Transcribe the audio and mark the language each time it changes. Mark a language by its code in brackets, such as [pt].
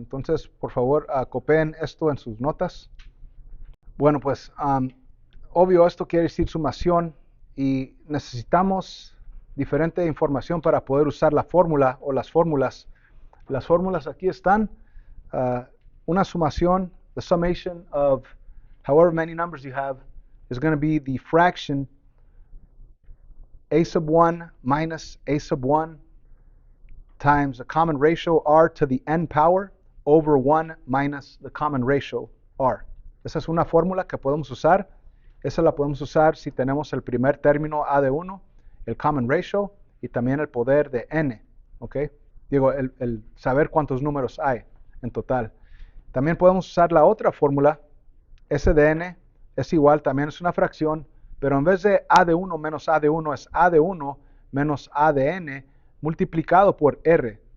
[es] Entonces, por favor, copien esto en sus notas. Bueno, pues, obvio, esto quiere decir sumación y necesitamos diferente información para poder usar la fórmula o las fórmulas. Las fórmulas aquí están. Una sumación, [en] the summation of however many numbers you have, is going to be the fraction a sub 1 minus a sub 1 times the common ratio r to the n power over 1 minus the common ratio r. [es] Esa es una fórmula que podemos usar. Esa la podemos usar si tenemos el primer término a de 1, el common ratio y también el poder de n. ¿Ok? Digo, el saber cuántos números hay en total. También podemos usar la otra fórmula, s de n es igual, también es una fracción, pero en vez de a de 1 menos a de 1 es a de 1 menos a de n multiplicado por r.